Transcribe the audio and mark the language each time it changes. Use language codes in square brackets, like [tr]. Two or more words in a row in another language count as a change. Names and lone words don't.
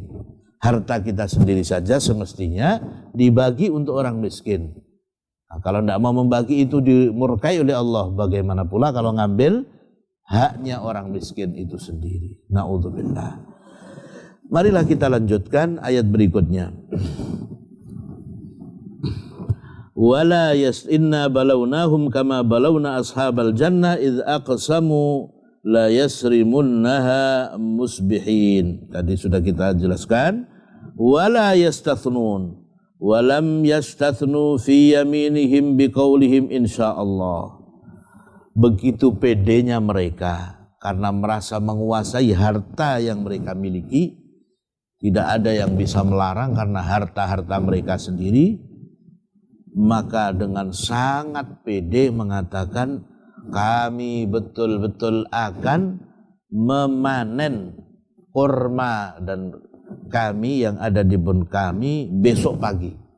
[id] Harta kita sendiri saja semestinya dibagi untuk orang miskin. Nah, kalau tidak mau membagi itu dimurkai oleh Allah. Bagaimana pula kalau ngambil haknya orang miskin itu sendiri. Na'udzubillah. Marilah kita lanjutkan ayat berikutnya. [ar] ولا إنا بلوناهم كما بلونا أصحاب الجنة إذ أقسموا ليصرمنها مصبحين. [id] Tadi sudah kita jelaskan. [ar] ولا يستثنون ولم يستثنوا في يمينهم بقولهم إن شاء الله. [id] Begitu pedenya mereka karena merasa menguasai harta yang mereka miliki. Tidak ada yang bisa melarang karena harta-harta mereka sendiri. Maka dengan sangat pede mengatakan, kami betul-betul akan memanen kurma dan kami yang ada di kebun kami besok pagi.